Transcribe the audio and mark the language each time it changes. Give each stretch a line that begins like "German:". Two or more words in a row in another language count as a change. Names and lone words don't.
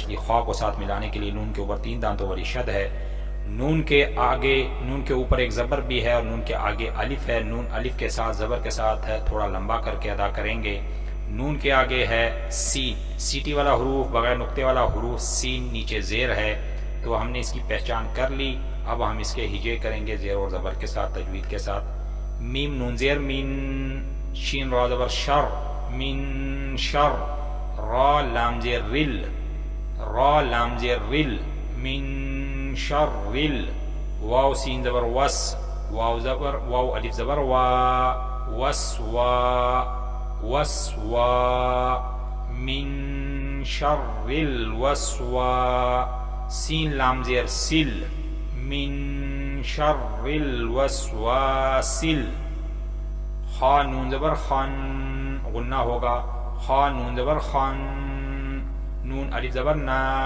Urdu: پچھلی خا کو ساتھ ملانے کے لیے نون کے اوپر 3 دانتوں والی شد ہے۔ نون کے آگے، نون کے اوپر ایک زبر بھی ہے اور نون کے آگے الف ہے، نون الف کے ساتھ زبر کے ساتھ ہے، تھوڑا لمبا کر کے ادا کریں گے۔ نون کے آگے ہے سین، سیٹی والا حروف بغیر نقطے والا حروف سین، نیچے زیر ہے، تو ہم نے اس کی پہچان کر لی۔ اب ہم اس کے ہجے کریں گے زیر اور زبر کے ساتھ، تجوید کے ساتھ۔ میم نون زیر مین، شین را زبر شر، من شر، را لام زیر رل، را لام زیر رل، من شر رل، واو سین زبر وس، واو زبر واو الف زبر وا، وس وا، وس وا،
Arabic: من شر الوسوا،
Urdu: سین لام زیر سل،
Arabic: من شر الوسواسل،
Urdu: خا نون زبر خان، غنہ ہوگا، خا نون زبر خان، نون الف زبر نا،